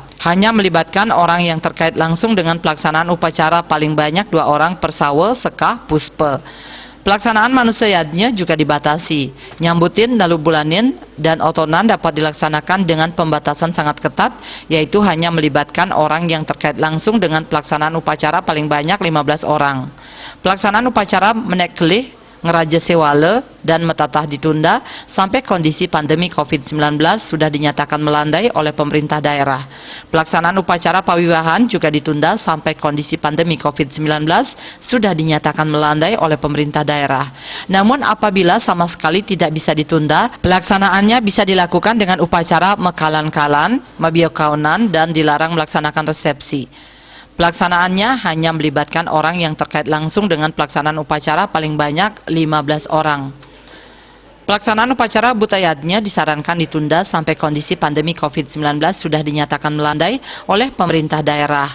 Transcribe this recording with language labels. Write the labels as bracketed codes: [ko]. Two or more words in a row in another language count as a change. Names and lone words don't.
[id] Hanya melibatkan orang yang terkait langsung dengan pelaksanaan upacara paling banyak 2 orang per sawe, sekah, puspe. Pelaksanaan manusia yadnya juga dibatasi. Nyambutin, dalu bulanin, dan otonan dapat dilaksanakan dengan pembatasan sangat ketat, yaitu hanya melibatkan orang yang terkait langsung dengan pelaksanaan upacara paling banyak 15 orang. Pelaksanaan upacara menek kelih, ngeraja sewale, dan metatah ditunda sampai kondisi pandemi COVID-19 sudah dinyatakan melandai oleh pemerintah daerah. Pelaksanaan upacara pawiwahan juga ditunda sampai kondisi pandemi COVID-19 sudah dinyatakan melandai oleh pemerintah daerah. Namun apabila sama sekali tidak bisa ditunda, pelaksanaannya bisa dilakukan dengan upacara mekalan-kalan, mabiokaunan, dan dilarang melaksanakan resepsi. Pelaksanaannya hanya melibatkan orang yang terkait langsung dengan pelaksanaan upacara paling banyak 15 orang. Pelaksanaan upacara butayatnya disarankan ditunda sampai kondisi pandemi COVID-19 sudah dinyatakan melandai oleh pemerintah daerah.